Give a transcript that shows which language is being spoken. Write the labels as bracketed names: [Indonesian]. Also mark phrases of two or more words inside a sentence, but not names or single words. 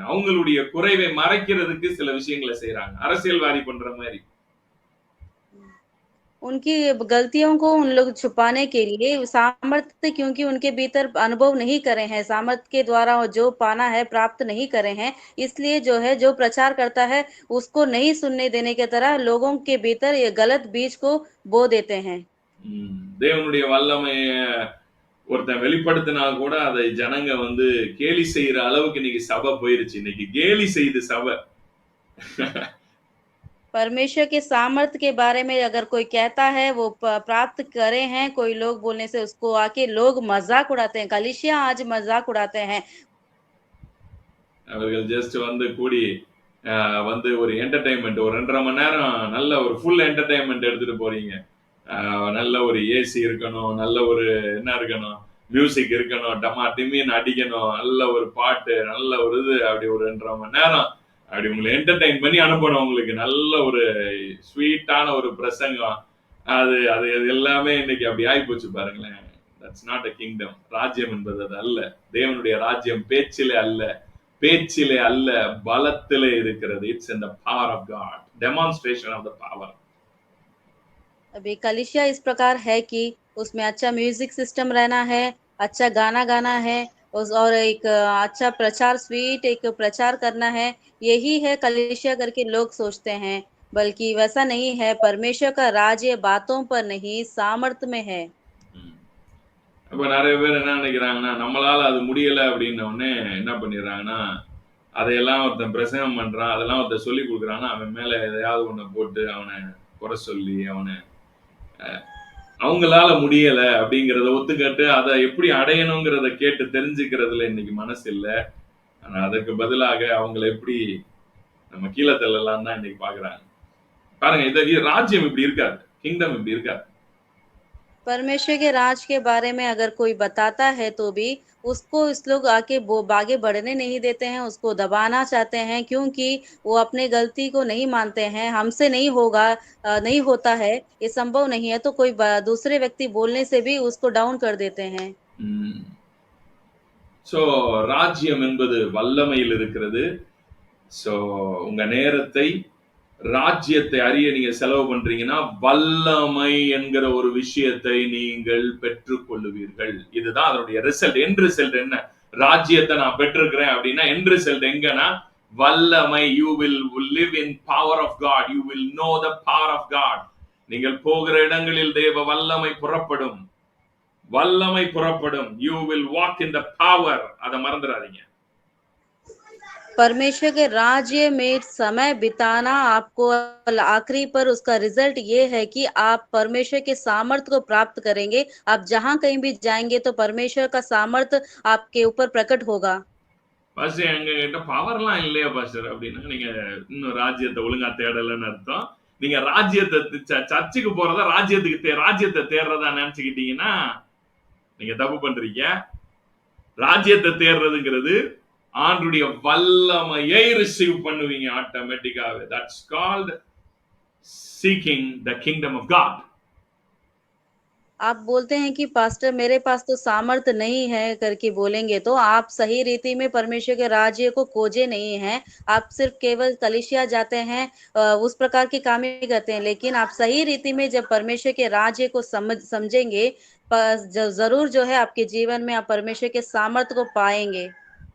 [Tamil] அவங்களுடைய குறைவை மறைக்கிறதுக்கு சில விஷயங்களை செய்யறாங்க, அரசியல்வாதி பண்ற மாதிரி. [Hindi] उनकी गलतियों को उन लोग छुपाने के लिए सामर्थ्य, क्योंकि उनके भीतर अनुभव नहीं करे हैं, सामर्थ्य के द्वारा जो पाना है प्राप्त नहीं करे हैं, इसलिए जो है जो प्रचार करता है उसको नहीं सुनने देने के तरह लोगों के भीतर ये गलत बीज को बो देते हैं। [Tamil] தேவனுடைய வல்லமைய ஒருத்தன் வெளிப்படுத்தினா கூட அதை ஜனங்க கேலி செய்யற அளவுக்கு இன்னைக்கு சபை போயிருச்சு. இன்னைக்கு கேலி செய்து சபை. [Hindi] परमेश्वर के सामर्थ्य के बारे में अगर कोई कहता है वो प्राप्त करे हैं, कोई लोग बोलने से उसको आके लोग मजाक उड़ाते हैं। कलीसिया आज मजाक उड़ाते हैं। [Tamil] அவர்கள் ஜஸ்ட் கூடி ஒரு என்டர்டைன்மெண்ட், ஒரு 2.5 மணி நேரம் நல்ல ஒரு [English] full entertainment [Tamil] எடுத்துட்டு போறீங்க. நல்ல ஒரு ஏசி இருக்கணும், நல்ல ஒரு என்ன இருக்கணும், மியூசிக் இருக்கணும், டமா டிமின்னு அடிக்கணும், நல்ல ஒரு பாட்டு, நல்ல ஒரு இது, அப்படி ஒரு 2 1/2 மணி நேரம் அப்படி உங்களை என்டர்டெயின் பண்ணி அனுப்பணும். உங்களுக்கு நல்ல ஒரு ஸ்வீட்டான ஒரு பிரசங்கம். அது அது அது எல்லாமே இன்னைக்கு அப்படி ஆயிப்போச்சு பாருங்களேன். [English] That's not a kingdom. [Tamil] ராஜ்யம் என்பது அது அல்ல. தேவனுடைய ராஜ்யம் பேச்சிலே அல்ல, பேச்சிலே அல்ல, பலத்திலே இருக்கிறது. [English] இட்ஸ் in the power of God. Demonstration of the power. [Hindi] अभी कलिसिया इस प्रकार है कि उसमें अच्छा [English] music system [Hindi] रहना है, अच्छा गाना गाना है, और एक अच्छा प्रचार, स्वीट एक प्रचार करना है। यही है कलिसिया करके लोग सोचते हैं, बल्कि वैसा नहीं है। परमेश्वर का राज्य बातों पर नहीं, सामर्थ में है। ம். [Tamil] அப்ப நெறைய பேர் என்ன நினைக்கிறாங்கன்னா, நம்மளால அது முடியல அப்படின்ன உடனே என்ன பண்ணிடுறாங்கன்னா, அதையெல்லாம் ஒருத்தன் பிரசங்கம் பண்றான், அதெல்லாம் ஒருத்தன் சொல்லிக் குடுக்குறான்னா, அவன் மேல எதையாவது ஒண்ண போட்டு அவன குறை சொல்லி, அவங்களால முடியல அப்படிங்கிறத ஒத்துக்கிட்டு, அத எப்படி அடையணுங்கிறத கேட்டு தெரிஞ்சுக்கிறதுல இன்னைக்கு மனசு இல்ல. ஆனா அதுக்கு பதிலாக அவங்கள எப்படி நம்ம கீழ தள்ளலாம்னு தான் இன்னைக்கு பார்க்குறாங்க. பாருங்க, ராஜ்யம் இப்படி இருக்காது. கிங்டம் இப்படி இருக்காது. [Hindi] परमेश्वर के राज के बारे में अगर कोई बताता है तो भी उसको इस लोग आगे बढ़ने नहीं देते हैं, उसको दबाना चाहते हैं, क्योंकि वो अपने गलती को नहीं मानते हैं। हमसे नहीं होगा, नहीं होता है, ये संभव नहीं है, तो कोई दूसरे व्यक्ति बोलने से भी उसको डाउन कर देते हैं। ம். [Tamil] சோ ராஜ்யம் என்பது வல்லமையில் இருக்கிறது. சோ உங்க நேரத்தை ராஜ்யத்தை அறிய நீங்க செலவு பண்றீங்கன்னா, வல்லமை என்கிற ஒரு விஷயத்தை நீங்கள் பெற்றுக் கொள்ளுவீர்கள். இதுதான் அதனுடைய ரிசல்ட். [English] end result [Tamil] என்ன? ராஜ்யத்தை நான் பெற்றிருக்கிறேன் அப்படின்னா, [English] end result [Tamil] எங்கன்னா, வல்லமை. [English] You will live in power of God. You will know the power of God. [Tamil] நீங்கள் போகிற இடங்களில் தேவ வல்லமை புறப்படும். வல்லமை புறப்படும். [English] You will walk in the power. [Tamil] அதை மறந்துடாதீங்க. [Hindi] परमेश्वर के राज्य में समय बिताना आपको आखिरी पर उसका रिजल्ट ये है कि आप परमेश्वर के सामर्थ्य को प्राप्त करेंगे। आप जहां कहीं भी जाएंगे तो परमेश्वर का सामर्थ्य आपके ऊपर प्रकट होगा। [Tamil] பாஸ்டர் எங்க கிட்ட பவர்லாம் இல்லையா பாஸ்டர் அப்படின்னா, நீங்க இன்னும் ராஜ்யத்தை ஒழுங்கா தேடலன்னு அர்த்தம். நீங்க ராஜ்யத்தை சர்ச்சுக்கு போறதா ராஜ்யத்தை தேடுறதா நினைச்சுக்கிட்டீங்கன்னா நீங்க தப்பு பண்றீங்க. ராஜ்யத்தை தேடுறதுங்கிறது ஆண்டுடைய வல்லமையை ரிசீவ் பண்ணுவீங்க ஆட்டோமேட்டிக்காவே. [English] That's called seeking the kingdom of God. [Hindi] आप बोलते हैं कि पास्टर मेरे पास तो सामर्थ्य नहीं है करके बोलेंगे तो आप सही रीति में परमेश्वर के राज्य को खोजे नहीं हैं। आप सिर्फ केवल कलीसिया जाते हैं, उस प्रकार के काम ही करते हैं, लेकिन आप सही रीति में जब परमेश्वर के राज्य को समझेंगे, जरूर जो है आपके जीवन में आप परमेश्वर के सामर्थ्य को पाएंगे।